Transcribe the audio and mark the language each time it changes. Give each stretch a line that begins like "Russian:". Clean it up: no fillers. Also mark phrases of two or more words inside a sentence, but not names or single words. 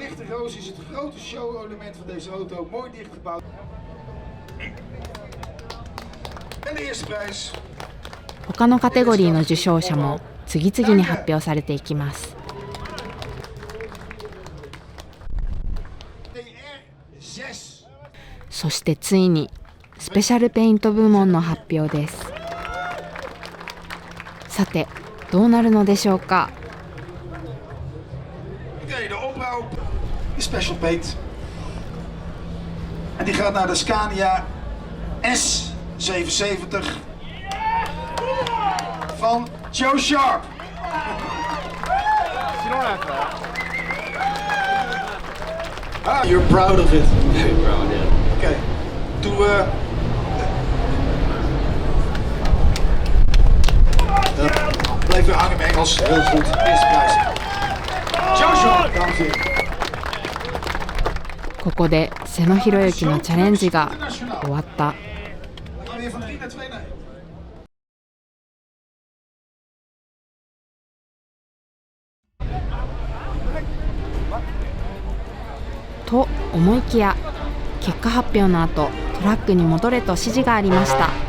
Japanese: 他のカテゴリーの受賞者も次々に発表されていきます。そしてついにスペシャルペイント部門の発表です。さて、どうなるのでしょうか。
Dutch: Oké, de opbouw is
English: special paint.
Dutch: En die gaat naar de Scania S77 van Joe Sharp.
English: Ah, you're proud of it. Very proud, yeah. Okay.
Dutch: Blijf weer hangen in Engels. Heel goed. Eerste prijs. Joe Sharp, dames en heren.
Japanese: ここで瀬野博之のチャレンジが終わった。と思いきや、結果発表の後、トラックに戻れと指示がありました。